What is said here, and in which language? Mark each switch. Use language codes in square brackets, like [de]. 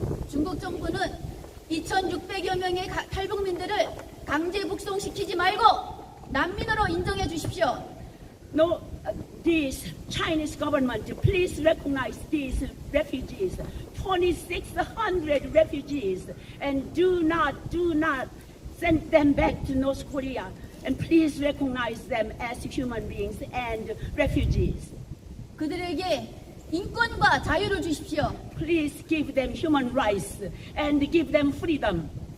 [ko] 중국 정부는 2,600여 명의 탈북민들을 강제 북송시키지 말고 난민으로 인정해 주십시오. [en] No, this Chinese government, please recognize these refugees, 2,600 refugees, and do not send them back to North Korea. And please recognize them as human beings and refugees. [ko] 그들에게 인권과 자유를 주십시오. [en] Please give them human rights and give them freedom.